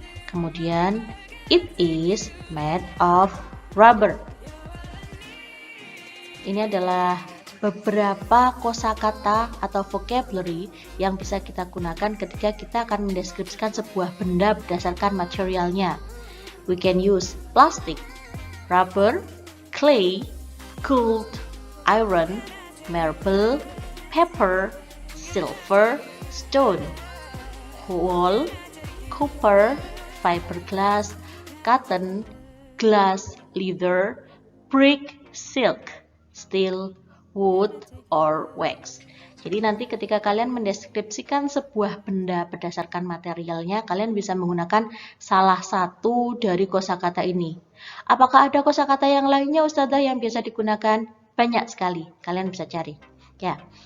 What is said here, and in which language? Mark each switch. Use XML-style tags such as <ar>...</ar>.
<en>Kemudian, it is made of rubber.</en> <id>Ini adalah beberapa kosakata atau vocabulary yang bisa kita gunakan ketika kita akan mendeskripsikan sebuah benda berdasarkan materialnya.</id> <en>We can use plastic, rubber, clay, gold, iron, marble, paper, silver, stone, wool, copper, fiberglass, cotton, glass, leather, brick, silk, steel, wood, or wax.</en> <id>Jadi nanti ketika kalian mendeskripsikan sebuah benda berdasarkan materialnya, kalian bisa menggunakan salah satu dari kosakata ini. Apakah ada kosakata yang lainnya, Ustazah, yang biasa digunakan? Banyak sekali, kalian bisa cari. Ya.</id>